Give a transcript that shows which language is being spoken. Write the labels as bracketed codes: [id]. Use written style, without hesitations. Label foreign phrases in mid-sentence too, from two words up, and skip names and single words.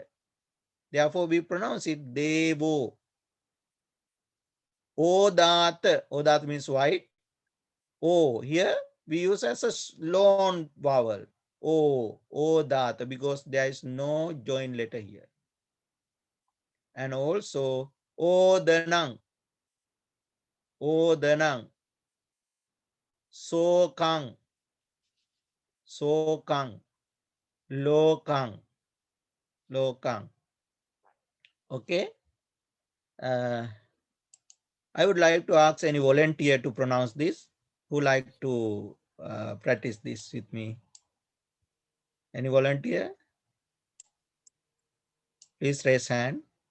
[en] Therefore, we pronounce it Devo. Odat. Odat means white. O here we use as a long vowel. Odat, because there is no join letter here. And also Odanang. Odanang. Sokang. Sokang. Lokang. Lokang. Okay. I would like to ask any volunteer to pronounce this. Who like to practice this with me? Any volunteer? Please raise hand.